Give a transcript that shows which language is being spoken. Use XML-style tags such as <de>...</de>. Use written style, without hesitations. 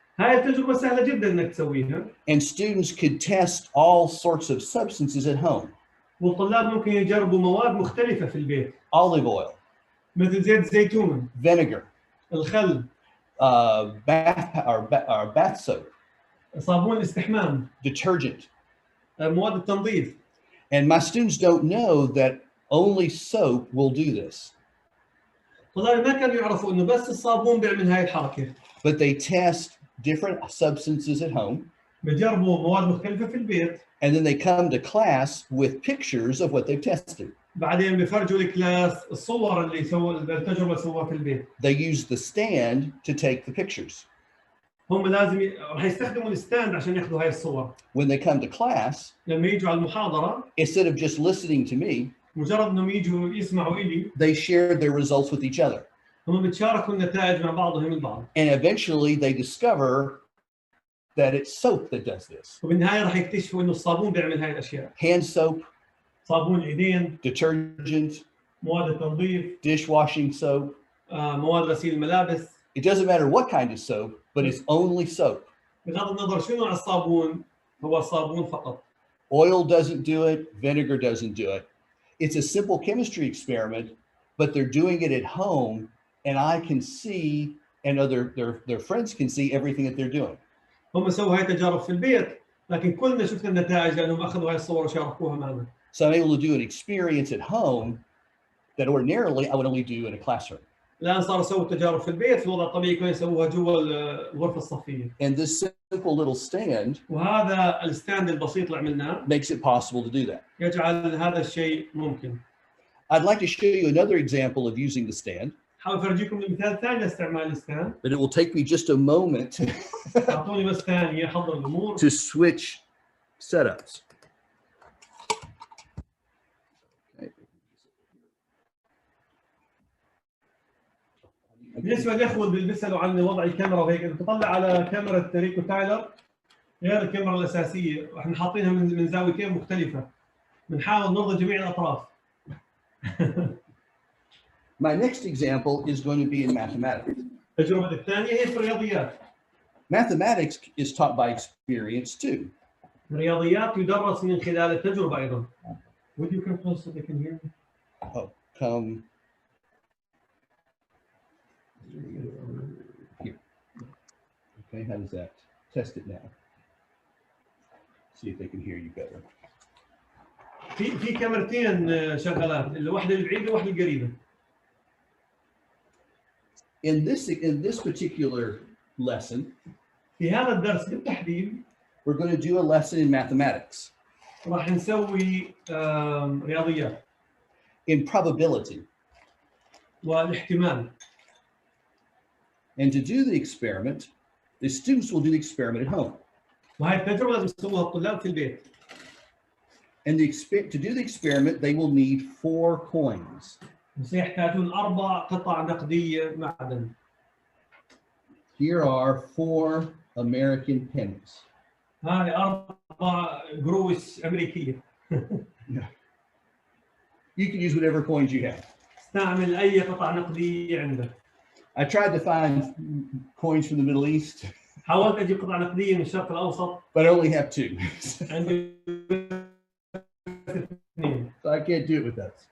<ar>هاي التجربة سهلة جدا إنك تسويها.</ar> <en>And students could test all sorts of substances at home.</en> <ar>والطلاب ممكن يجربوا مواد مختلفة في البيت.</ar> <en>Olive oil,</en> <ar>مثل زيت الزيتون.</ar> <en>vinegar,</en> <ar>الخل.</ar> <en>bath soap,</en> <ar>صابون الاستحمام.</ar> <en>detergent.</en> <ar>مواد التنظيف.</ar> <en>And my students don't know that only soap will do this.</en> <ar>طلاب ما كانوا يعرفوا إنه بس الصابون بيعمل هاي الحركة.</ar> <en>But they test different substances at home.</en> <ar>بجربوا مواد مختلفة في البيت.</ar> <en>And then they come to class with pictures of what they've tested.</en> <ar>بعدين بيفرجوا الكلاس الصور اللي سووا التجربة سووها في البيت.</ar> <en>They use the stand to take the pictures.</en> <ar>هم لازم راح يستخدموا الستاند عشان ياخذوا هاي الصور.</ar> <en>When they come to class,</en> <ar>لما يجوا على المحاضرة</ar> <en>instead of just listening to me,</en> <ar>مجرد انهم يجوا يسمعوا إلي.</ar> <en>they shared their results with each other.</en> <ar>هم بتشاركوا النتائج مع بعضهم البعض.</ar> <en>And eventually they discover that it's soap that does this.</en> <ar>وبالنهاية راح يكتشفوا إنه الصابون بيعمل هاي الأشياء.</ar> <en>Hand soap,</en> <ar>صابون الإيدين.</ar> <en>detergent,</en> <ar>مواد التنظيف،</ar> <en>dishwashing soap.</en> <ar>مواد غسيل الملابس.</ar> <en>It doesn't matter what kind of soap, but it's only soap.</en> <ar>بغض النظر شنو نوع الصابون، هو الصابون فقط.</ar> <en>Oil doesn't do it, vinegar doesn't do it. It's a simple chemistry experiment, but they're doing it at home, and I can see, and their friends can see everything that they're doing.</en> <ar>هم سووا هاي التجارب في البيت، لكن كلنا شفنا النتائج لانهم اخذوا هاي الصور وشاركوها معنا.</ar> <en>So I'm able to do an experience at home that ordinarily I would only do in a classroom.</en> <ar>الان صاروا يسووا التجارب في البيت في الوضع الطبيعي كانوا يسووها جوا الغرفه الصفيه.</ar> <en>And this simple little stand</en> <ar>وهذا الستاند البسيط اللي عملناه</ar> <en>makes it possible to do that.</en> <ar>يجعل هذا الشيء ممكن.</ar> <en>I'd like to show you another example of using the stand.</en> <ar>حاول افرجيكم مثال ثاني لاستعمال الستاند.</ar> <en>But it will take me just a moment</en> <ar>اعطوني بس ثانيه احضر الامور.</ar> <en>to switch setups.</en> <ar>بالنسبه للاخوه اللي بيسالوا عن وضع الكاميرا وهيك، اذا تطلع على كاميرا ريكو تايلر غير الكاميرا الاساسيه، واحنا حاطينها من زاويتين مختلفه. بنحاول نرضي جميع الاطراف.</ar> <en>My next example is going to be in mathematics.</en> <ar>التجربه الثانيه هي في الرياضيات.</ar> <en>Mathematics is taught by experience too.</en> <ar>الرياضيات يدرس من خلال التجربه ايضا.</ar> <en>Would you come close so they can hear me? Oh, come here. Okay, how does that? Test it now. See if they can hear you better.</en> <ar>في كاميرتين شغالات، الواحده البعيده والواحده القريبه.</ar> <en>In this particular lesson,</en> <ar>في هذا الدرس بالتحديد</ar> <en>we're going to do a lesson in mathematics.</en> <ar>راح نسوي رياضيات.</ar> <en>In probability.</en> <ar>والاحتمال.</ar> <en>And to do the experiment, the students will do the experiment at home.</en> <ar>وهي التجربه لازم يسووها الطلاب في البيت.</ar> <en>And to do the experiment, they will need 4 coins.</en> <ar>سيحتاجون 4 قطع نقديه معدن.</ar> <en>Here are 4 American pennies.</en> <ar>هذه 4 قروش امريكيه.</ar> <en>You can use whatever coins you have.</en> <ar>استعمل اي قطع نقديه عندك.</ar> <en>I tried to find coins from the Middle East.</en> <ar>حاولت اجيب قطع نقديه من الشرق الاوسط.</ar> <en>But I only have 2.</en> <ar>عندي 2.</ar> <en>So I can't do it with those.</en>